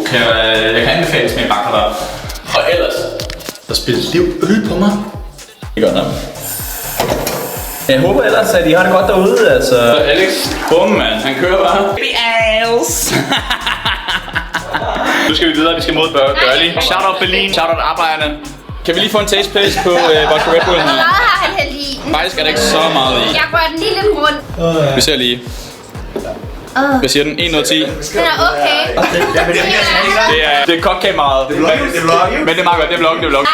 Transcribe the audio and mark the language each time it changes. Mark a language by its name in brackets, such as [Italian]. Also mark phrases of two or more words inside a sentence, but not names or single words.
[Danish] Jeg kan anbefales med en baklava. Og ellers, der spiller Liv øl på mig. Det gør noget. Jeg håber ellers, at I har det godt derude, altså. Så Alex, bum mand, han kører bare. [English] Baby ass! [Danish] Nu skal vi videre, vi skal mod Girly. [English] Shout out Berlin, shout out arbejderne. [Danish] Kan vi lige få en [English] taste taste [Danish] på vodka Red Bull her? Hvor meget har han hældt i? Faktisk er der ikke så meget i. Jeg rører den lige lidt rundt. Vi ser lige. Hvad siger den? 1 ud af 10? Den er okay. Det er kokkameraet. Men det er meget godt, det er vloggen, det er vloggen.